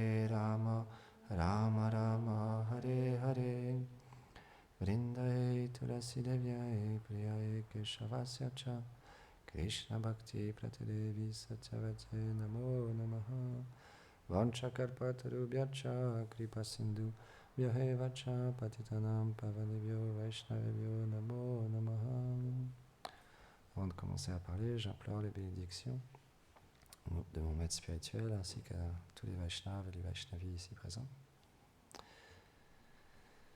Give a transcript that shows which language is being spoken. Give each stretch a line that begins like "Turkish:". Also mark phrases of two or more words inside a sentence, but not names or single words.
Sanskrit: Rama Rama Hare Hare Vrindai Tulasi Devyai Priyai Keshavasya Cha Krishna Bhakti Pratidevi Satyavate Namo Namaha Vanchakarpatarubhyacha Kripa Sindhu Vyahevacha Patitanam Pavanebhyo Vaishnavebhyo Namo Namaha.
French: Avant de commencer à parler, j'implore les bénédictions de mon maître spirituel ainsi qu'à tous les Vaishnavas et les Vaishnavis ici présents.